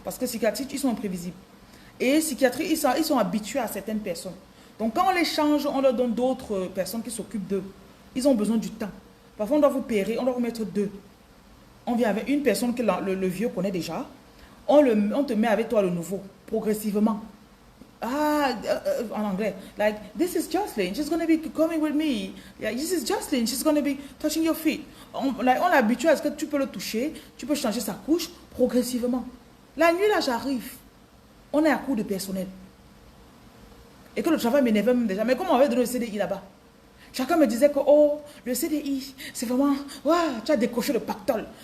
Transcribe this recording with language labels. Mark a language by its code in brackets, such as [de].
[fr] Parce que psychiatrie, ils sont imprévisibles. Et psychiatrie, ils sont habitués à certaines personnes. Donc quand on les change, on leur donne d'autres personnes qui s'occupent d'eux. Ils ont besoin du temps. Parfois, on doit vous payer, on doit vous mettre 2. On vient avec une personne que le vieux connaît déjà. On te met avec toi le nouveau, progressivement. En anglais, [en] like, this is Jocelyn, she's going to be coming with me. Yeah, this is Jocelyn, she's going to be touching your feet. [fr] On est habitué à ce que tu peux le toucher, tu peux changer sa couche progressivement. La nuit, là, j'arrive. On est à court de personnel. Et que le travail m'énervait même déjà. Mais comment on avait donné le CDI là-bas? Chacun me disait que, oh, le CDI, c'est vraiment, ouais, tu as décoché le pactole.